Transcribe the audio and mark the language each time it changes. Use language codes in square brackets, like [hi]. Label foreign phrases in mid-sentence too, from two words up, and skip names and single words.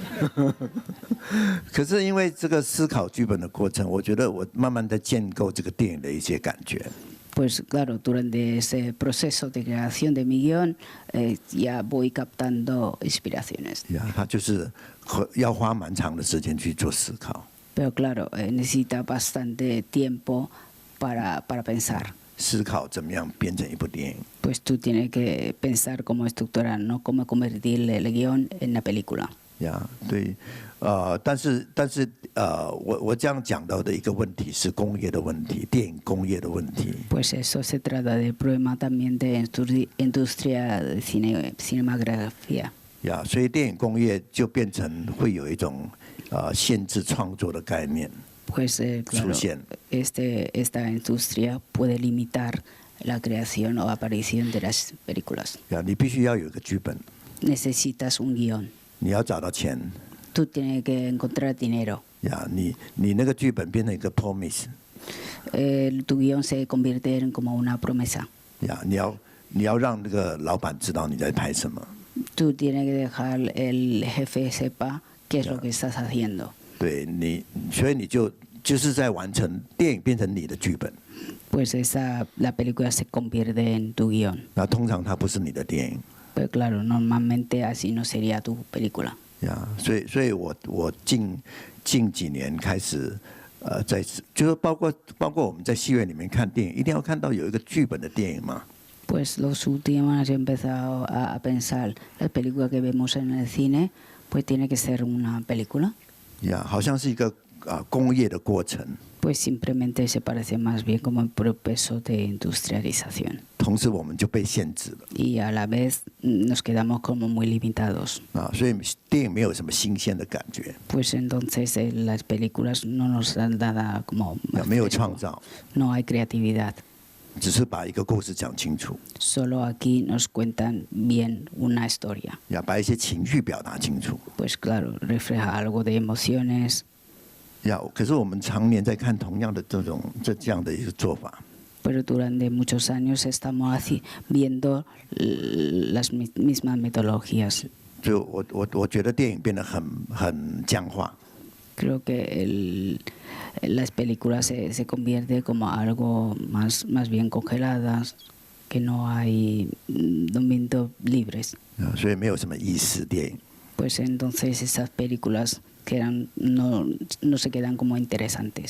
[zh] 可是因为这个思考剧本的过程，我觉得我慢慢在建构这个电影的一些感觉。 [es] Pues claro, durante ese proceso de creación de mi guión ya voy captando inspiraciones. [zh] 他就是要花蛮长的时间去做思考。 [es] Pero claro, necesita bastante tiempo para pensar. [zh] 思考怎么样编成一部电影。 [es] Pues tú tienes que pensar cómo estructurar, no cómo convertir el guión en la película. [zh] 呀，对，但是我这样讲到的一个问题是工业的问题，电影工业的问题。 [es] Pues eso se trata del problema también de industria de cinematografía. [zh] 呀，所以电影工业就变成会有一种限制创作的概念。 [es] Pues claro, esta industria puede limitar la creación o aparición de las películas. [zh] 呀，你必须要有一个剧本。 [es] Necesitas un guión. [zh] 你要找到钱。 [es] Tú tienes que encontrar dinero. [zh] 呀，你那个剧本变成一个 promise。 [es] Tu guión se convierte en como una promesa. [zh] 呀，你要让那个老板知道你在拍什么。 [es] Tú tienes que dejar el jefe sepa qué es lo que estás haciendo. [zh] 对你，所以你就是在完成电影变成你的剧本。 [es] Pues la película se convierte en tu guión. [zh] 那通常它不是你的电影。 [es] Pero claro, normalmente así no sería tu película. [zh] 呀，所以我近几年开始就是包括我们在戏院里面看电影，一定要看到有一个剧本的电影嘛。 [es] Pues los últimos años he empezado a pensar la película que vemos en el cine, pues tiene que ser una película. [zh] 呀，好像是一个工业的过程。 [es] Pues simplemente se parece más bien como el proceso de industrialización. [zh] 同时我们就被限制了。 [es] Y a la vez nos quedamos como muy limitados. [zh] 所以电影没有什么新鲜的感觉。 [es] Pues entonces las películas no nos dan nada como. [zh] 没有创造。 [es] No hay creatividad. [zh] 只是把一个故事讲清楚。 [es] Solo aquí nos cuentan bien una historia. [zh] 要把一些情绪表达清楚。 [es] Pues claro, refleja algo de emociones. [zh] 可是我们常年在看同样的这样的一个做法。 [es] Pero durante muchos años estamos viendo las mismas metodologías. [zh] 就我觉得电影变得很僵化。 [es] Creo que las películas se convierte como algo más bien congeladas, que no hay momentos libres. [zh] 所以没有什么意思电影。 [es] Pues entonces esas películas no se quedan como interesantes.